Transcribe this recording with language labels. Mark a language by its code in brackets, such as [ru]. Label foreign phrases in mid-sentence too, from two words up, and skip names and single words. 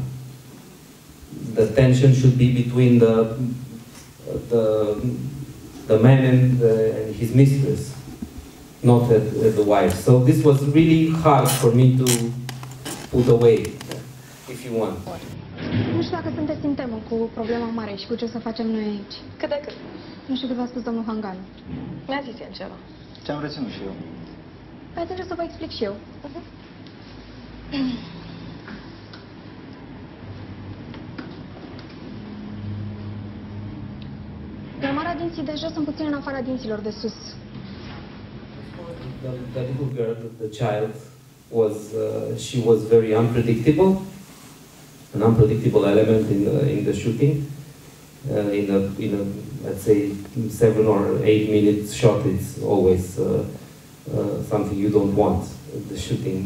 [en] The tension should be between the man and his mistress, not at the wife. So this was really hard for me to put away, if you want. [ro] Nu știu dacă sunteți în temă cu problema mare și cu ce o să facem noi aici. Cât de cât. Nu știu cât v-a spus domnul Hangan. Mi-a zis el ceva. Ce-am reținut și eu. Păi atunci o să vă explic și eu. Gămara dinții de jos sunt puțin în afara dinților de sus. [en] The little girl, the child, she was very unpredictable, an unpredictable element in the shooting. In a let's say 7 or 8 minute shot, it's always something you don't want at the shooting.